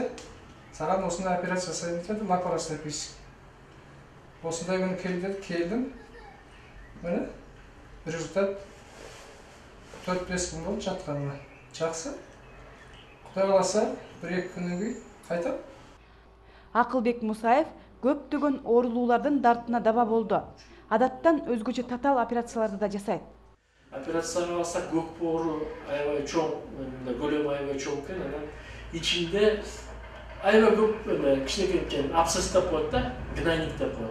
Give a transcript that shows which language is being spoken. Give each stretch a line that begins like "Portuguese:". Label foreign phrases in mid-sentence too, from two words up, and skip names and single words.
Kazakh: Саған осындай операция жасайын деді, лапароскопический. Осындай күні келді, келдім. Міне, результат 4-5 күн болды жатқаныма. Жақсы. Құдай қаласа, 1-2 күннен кейін қайтам.
Kyrgyz: Акылбек Мусаев көптөгөн оорулуулардын дартына даба болду. Адаттан өзгөчө татаал операцияларды да жасайт. Операцияга алсак көк боору аябай чоң, көлөмү аябай чоң экен, анан ичинде аябай көп кичинекей экен абсцесс деп коет да, гнойник деп коет.